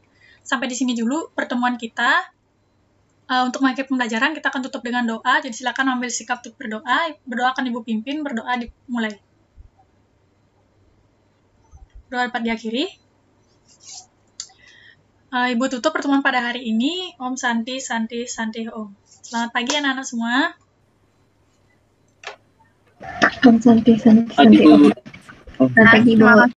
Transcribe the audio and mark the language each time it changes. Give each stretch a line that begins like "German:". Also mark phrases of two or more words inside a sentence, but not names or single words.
Indonesian: Sampai di sini dulu pertemuan kita. Untuk mengakhiri pembelajaran, kita akan tutup dengan doa. Jadi silakan ambil sikap untuk berdoa. Berdoa akan Ibu pimpin, berdoa dimulai. Doa dapat diakhiri. Ibu tutup pertemuan pada hari ini.
Sanskrit: Om Santi, Santi, Santi, Om.
Indonesian: Selamat pagi anak-anak semua.
Sanskrit: Om Santi, Santi,
Indonesian: Pagi,
Sanskrit: Santi.
Indonesian: Bu. Selamat pagi, Bu.